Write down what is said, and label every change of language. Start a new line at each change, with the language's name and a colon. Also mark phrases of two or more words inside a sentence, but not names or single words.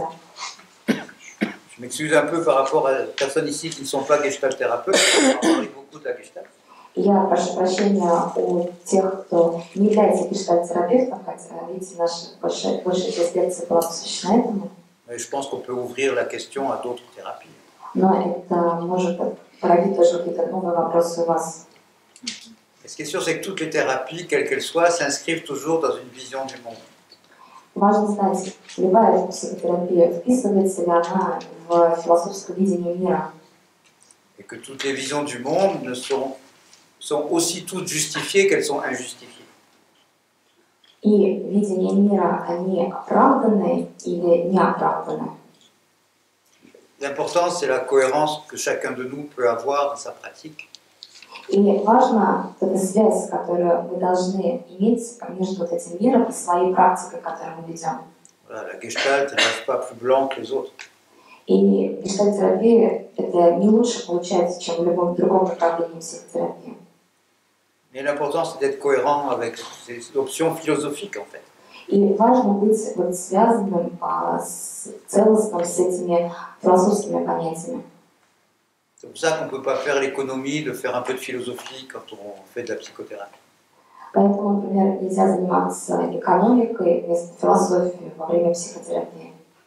French: Je m'excuse un peu par rapport à des personnes ici qui ne sont pas gestalt-thérapeutes. On a parlé beaucoup de la gestalt.
Russian: Я прошу прощения у тех, кто не является гештальт-терапевтом, хотя, видите, наша большая часть лекции была посвящена этому.
French: Mais je pense qu'on peut ouvrir la question à d'autres thérapies.
Russian: Но это может породить тоже какие-то новые вопросы у вас.
French: Et ce qui est sûr, c'est que toutes les thérapies, quelles qu'elles soient, s'inscrivent toujours dans une vision du monde.
Russian: Важно знать, любая психотерапия, вписывается ли она в философское видение мира.
French: Et que toutes les visions du monde sont aussi toutes justifiées qu'elles sont injustifiées.
Russian: И видение мира, они оправданы или не оправданы.
French: L'important, c'est la cohérence que chacun de nous peut avoir dans sa pratique.
Russian: И важна эта связь, которую мы должны иметь между этим миром и своей практикой, которую мы ведем.
French: Voilà, la gestalt n'est pas plus blanc que les autres.
Russian: И гештальт-терапия это не лучше получается, чем в любом другом направлении психотерапии.
French: Mais l'important, c'est d'être cohérent avec ces options philosophiques, en fait.
Russian: И важно быть связанным, целостным с этими философскими понятиями.
French: C'est pour ça qu'on ne peut pas faire l'économie de faire un peu de philosophie quand on fait de la psychothérapie.
Russian: Поэтому, например, нельзя заниматься экономикой вместо философии во время психотерапии.